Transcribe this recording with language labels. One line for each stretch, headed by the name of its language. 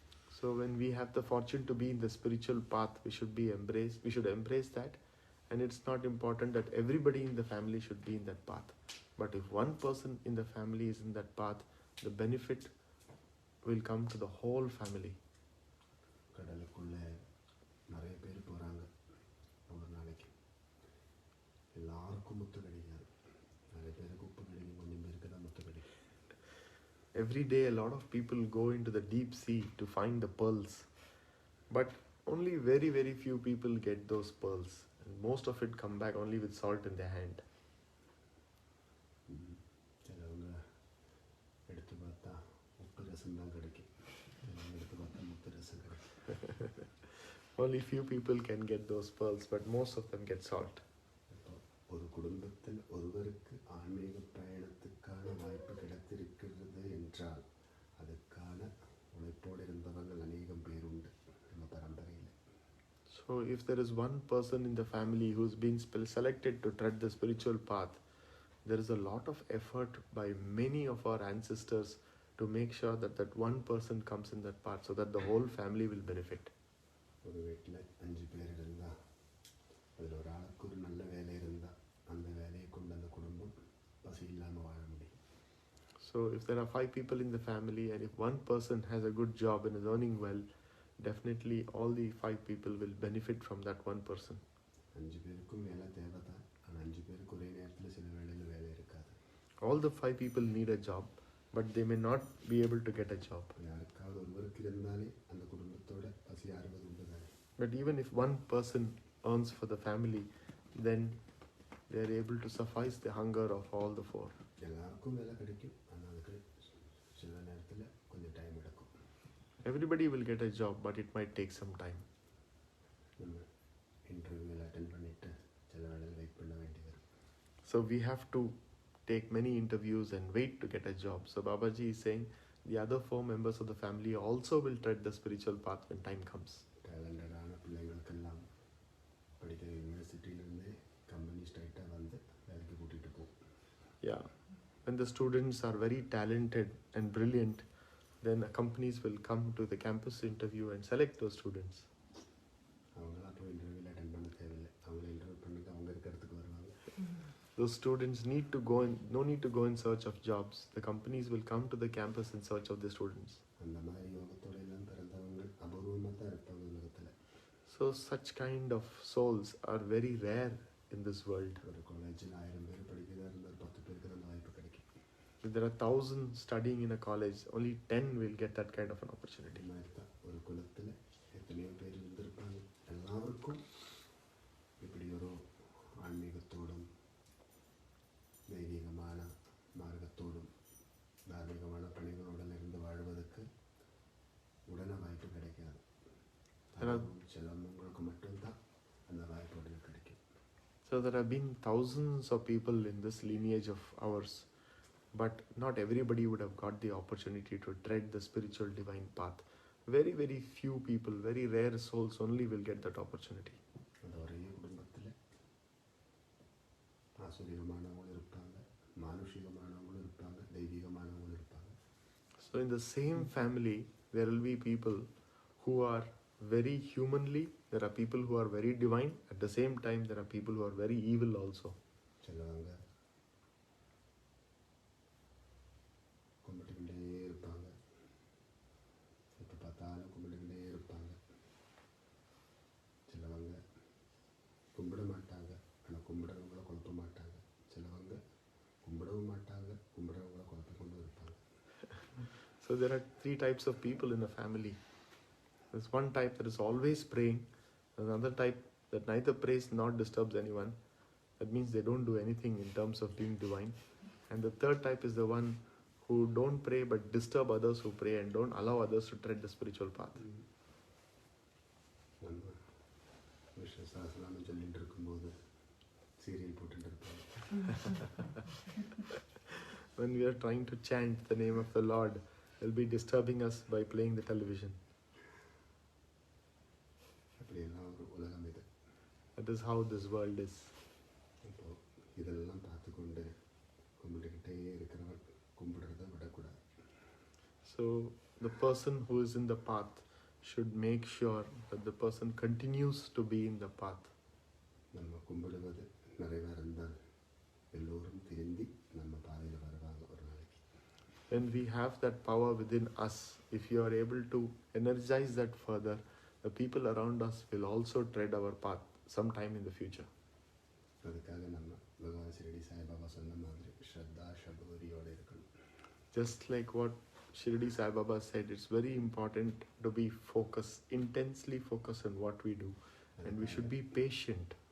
English: So when we have the fortune to be in the spiritual path, we should embrace that. And it's not important that everybody in the family should be in that path. But if one person in the family is in that path, the benefit will come to the whole family.
Tamil: கடலுக்குள்ள நிறைய பேர் போகிறாங்க ஒரு நாளைக்கு. எல்லாருக்கும் முத்து கிடைக்காது. நிறைய பேருக்கு உப்பு கிடைக்கும், கொஞ்சம் பேருக்கு தான் முத்து கிடைக்கும்.
English: Every day a lot of people go into the deep sea to find the pearls. But only very, very few people get those pearls. And most of it come back only with salt in their hand.
Tamil: சிலவங்க எடுத்து பார்த்தா உப்பு ரசம் தான் கிடைக்கும். சிலவங்க எடுத்து பார்த்தா முத்து ரசம் கிடைக்கும்.
English: Only few people can get those pearls, but most of them get salt.
Tamil: ஒரு குடும்பத்தில் ஒருவருக்கு ஆன்மீக பயணத்துக்கான வாய்ப்பு கிடைத்திருக்கிறது என்றால் அதுக்கான உழைப்போடு இருந்தவர்கள் அநேகம் பேர் உண்டு நம்ம பரம்பரையில்.
English: So if there is one person in the family who's been selected to tread the spiritual path, there is a lot of effort by many of our ancestors to make sure that that one person comes in that path so that the whole family will benefit.
Tamil: ஒரு வீட்டில் 5 பேர் இருந்தால் அதில் ஒரு ஆளுக்கு ஒரு நல்ல வேலை இருந்தால் அந்த வேலையை கொண்டு அந்த குடும்பம் பசி இல்லாமல் வாழ முடியும்.
English: So if there are 5 people in the family and if one person has a good job and is earning well, definitely all the 5 people will benefit from that one person.
Tamil: 5 பேருக்கும் வேலை தேவை தான். ஆனால் 5 பேருக்கு ஒரே நேரத்தில் சில வேலையில் வேலை இருக்காது.
English: All the 5 people need a job, but they may not be able to get a job.
Tamil: யாருக்காவது ஒருவருக்கு இருந்தாலே அந்த குடும்பத்தோட பசி ஆறுவது உண்டு தானே.
English: But even if one person earns for the family, then they are able to suffice the hunger of all the 4.
Tamil: எல்லாருக்கும் வேலை கிடைக்கும், ஆனால் அதுக்கு சில நேரத்தில் கொஞ்சம்
English: time
Tamil: எடுக்கும்.
English: Everybody will get a job, but it might take some time.
Tamil: நம்ம
English: இன்டர்வியூவில் அட்டென்ட்
Tamil: பண்ணிவிட்டு சில வேலையில்
English: wait
Tamil: பண்ண வேண்டியது வரும்.
English: So we have to take many interviews and wait to get a job. So Babaji is saying the other 4 members of the family also will tread the spiritual path when time comes. டேலண்டடான
Tamil: பிள்ளைங்களுக்கெல்லாம் படிக்கிற
English: யூனிவர்சிட்டியிலேருந்தே கம்பெனி ஸ்ட்ரைட்டாக
Tamil: வந்து வேலைக்கு கூட்டிகிட்டு போகும்.
English: Yeah, when the students are very talented and brilliant, then companies will come to the campus interview and select those students.
Tamil: அவங்களாம் போய்
English: இன்டர்வியூவில் அட்டென்ட்
Tamil: பண்ண தேவையில்லை. அவங்கள
English: interview
Tamil: பண்ணுங்க, அவங்க இருக்கிறதுக்கு வருவாங்க.
English: Those students no need to go in search of jobs. The companies will come to the campus in search of the students.
Tamil: அந்த மாதிரி யோகத்தோட எல்லாம் பிறந்தவங்க அபூர்வமாக தான் இருப்பாங்க உலகத்தில்.
English: So such kind of souls are very rare in this world.
Tamil: ஒரு காலேஜில் 1000 பேர் படிக்கிறதா இருந்தால் 10 பேருக்கு தான் அந்த வாய்ப்பு கிடைக்கும்.
English: If there are 1000 studying in a college, only 10 will get that kind of an opportunity.
Tamil: இந்த மாதிரி தான் ஒரு குலத்தில் எத்தனையோ பேர் இருந்திருப்பாங்க. எல்லாருக்கும் இப்படி ஒரு ஆன்மீகத்தோடும் தெய்வீகமான மார்க்கத்தோடும் தார்மீகமான பணிகளுடன் இருந்து வாழ்வதற்கு உடனே வாய்ப்பு கிடைக்காது. சிலவங்களுக்கு மட்டும்தான் அந்த வாய்ப்பு உடனே கிடைக்கும்.
English: So there have been thousands of people in this lineage of ours, but not everybody would have got the opportunity to tread the spiritual divine path. Very, very few people, very rare souls only will get that opportunity.
Tamil: அந்த ஒரே குடும்பத்தில் ஆசுரிகமானவங்களும் இருப்பாங்க, மானுஷிகமானவங்களும் இருப்பாங்க, தெய்வீகமானவங்களும் இருப்பாங்க.
English: So in the same family, there will be people who are very humanly, there are people who are very divine, at the same time there are people who are very evil also.
Tamil: சிலவங்க கும்பிட்டுக்கிட்டே இருப்பாங்க, எப்போ பார்த்தாலும் கும்பிட்டுக்கிட்டே இருப்பாங்க. சிலவங்க கும்பிட மாட்டாங்க, ஆனால் கும்பிடுறவங்கள குழப்ப மாட்டாங்க. சிலவங்க கும்பிடவும் மாட்டாங்க, கும்பிடுறவங்கள குழப்ப கொண்டு இருப்பாங்க.
English: So there are 3 types of people in a family. There's one type that is always praying, another type that neither prays nor disturbs anyone. That means they don't do anything in terms of being divine. And the third type is the one who don't pray but disturb others who pray and don't allow others to tread the spiritual path.
Tamil: நம்ம விஷ்ணு சஹஸ்ரநாமம் சொல்லிட்டு இருக்கும்போது serial போட்டுட்டு இருப்பாங்க.
English: When we are trying to chant the name of the Lord, they'll be disturbing us by playing the television.
Tamil: அப்படியெல்லாம் ஒரு உலகம் இது.
English: That is how this world is.
Tamil: இப்போ இதெல்லாம் பார்த்து கொண்டு கும்பிட்டுக்கிட்டே இருக்கிறவன் கும்பிடுறத விடக்கூடாது.
English: So the person who is in the path should make sure that the person continues to be in the path.
Tamil: நம்ம கும்பிடுவது நிறைவேறந்தால் எல்லோரும் திரும்பி நம்ம பாதையில் வருவாங்க ஒரு நாளைக்கு.
English: When we have that power within us, if you are able to energize that further, the people around us will also tread our path sometime in the future.
Tamil: அதுக்காக நம்ம பகவான் ஷிரடி சாய்பாபா சொன்ன மாதிரி ஸ்ரத்தா சபூரியோடு இருக்கணும்.
English: Just like what Shirdi Sai Baba said, it's very important to be focused, intensely focused on what we do, and we should be patient.